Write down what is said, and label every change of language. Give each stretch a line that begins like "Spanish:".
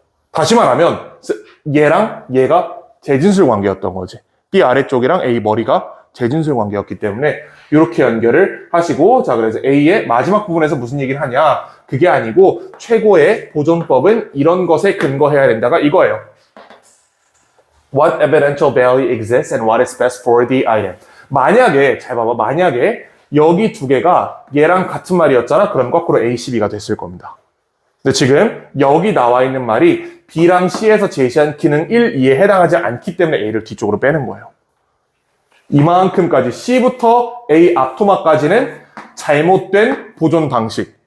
Korean: 다시 말하면 얘랑 얘가 재진술 관계였던 거지. B 아래쪽이랑 A 머리가 재진술 관계였기 때문에 이렇게 연결을 하시고 자 그래서 A의 마지막 부분에서 무슨 얘기를 하냐 그게 아니고 최고의 보존법은 이런 것에 근거해야 된다가 이거예요.
English: What evidential value exists and what is best for the item.
Korean: 만약에 잘 봐봐 만약에 여기 두 개가 얘랑 같은 말이었잖아 그럼 거꾸로 A, C, B가 됐을 겁니다. 근데 지금 여기 나와 있는 말이 B랑 C에서 제시한 기능 1, 2에 해당하지 않기 때문에 A를 뒤쪽으로 빼는 거예요. 이만큼까지 C부터 A 앞토막까지는 잘못된 보존 방식.